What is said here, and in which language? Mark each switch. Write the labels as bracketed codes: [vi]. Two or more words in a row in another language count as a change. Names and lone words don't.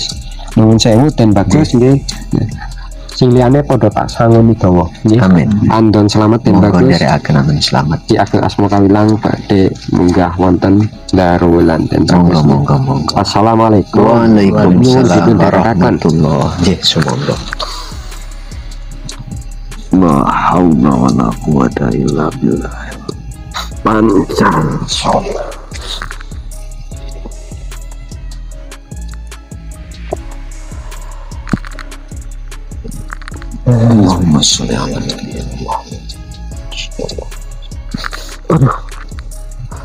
[jv] Nuwun sewu den bagus nggih. Sing liyane padha tak sangoni dawa nggih. Amin. Andon slamet den bagus. Derekaken amin selamat. Ki Ageng Asmo Kawilang badhe munggah wonten Darulan den bagus. Monggo. Assalamualaikum. [ar] Waalaikumsalam warahmatullahi wabarakatuh. [jv] Sumangga. [ar] La haula wala quwata illa billah. [jv] Pancang sholat. [ar] Allahumma sholli ala nabiyyina Muhammad.